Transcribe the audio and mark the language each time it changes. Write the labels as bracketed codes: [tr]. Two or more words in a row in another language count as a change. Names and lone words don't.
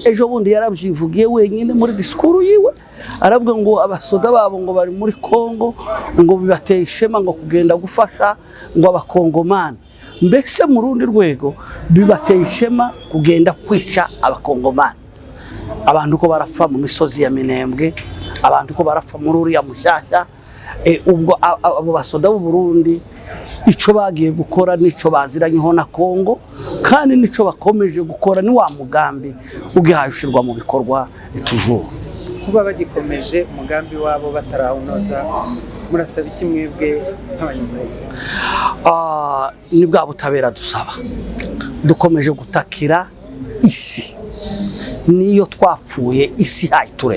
[rn] Ejo bundi yarabyivugiye wenyine muri disikuru yiwe, aravuga ngo abasoda babo ngo bari muri Kongo ngo bibateye ishema ngo kugenda gufasha ngo abakongomani. Mbese mu rundi rwego bibateye ishema kugenda kwica abakongomani. Abantu ko barapfa mu misozi ya Minembwe, abantu ko barapfa muri uriya Mushasha. Ubwo abo basoda b'u Burundi ico bagiye gukora nico baziranyeho na Kongo, kandi nico bakomeje gukora ni wa mugambi ugihashirwa mu bikorwa toujours. Kuba bagikomeje umugambi wabo batarawunoza, murasaba iki mwebwe nk'abanyamurenge? Ni bwa butabera dusaba. Dukomeje gutakira isi, niyo twapfuye isi hayitureba.